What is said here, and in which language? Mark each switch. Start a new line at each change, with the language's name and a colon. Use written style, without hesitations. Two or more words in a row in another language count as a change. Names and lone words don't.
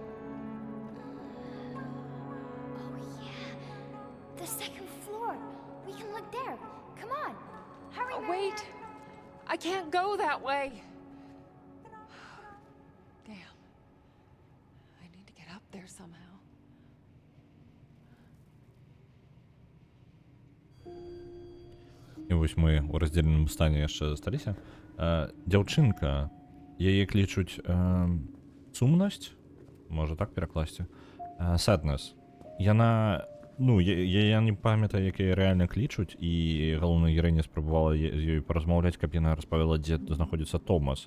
English: Oh yeah, the second floor. We can look there. Come on, hurry, Oh, Marianne. wait! I can't go that way! Damn. I need to get up there somehow.
Ukrainian: І ось ми у розділеному стані
Belarusian: яшчэ засталіся. Дзяўчынка, яе клічуць сумнасць, можа так перакласці.
English: Sadness.
Belarusian: Яна, ну, я не памятаю, як яе рэальна клічуць, і галоўная гераіня спрабавала з ёй паразмаўляць, каб яна распавяла, дзе знаходзіцца Томас.